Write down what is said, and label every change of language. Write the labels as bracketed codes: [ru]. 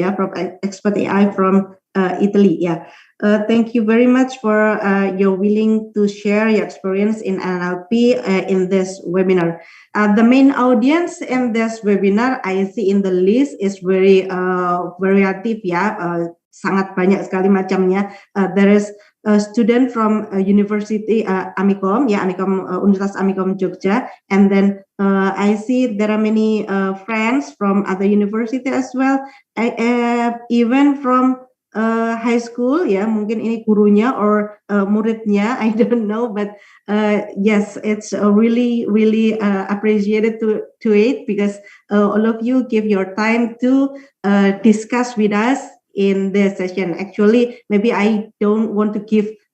[en] Yeah, from Expert AI from Italy. Yeah. Thank you very much for your willing to share your experience in NLP in this webinar. The main audience in this webinar I see in the list is very variative. [id] Yeah, sangat banyak sekali macamnya. [en] There is a student from University Amikom, yeah, Amikom Universitas Amikom Jogja, and then I see there are many friends from other university as well, even from high school, [id] ya, mungkin ini gurunya [en] or muridnya, I don't know, but yes, it's really appreciated to it because all of you give your time to discuss with us in this session. Actually, maybe I don't want to give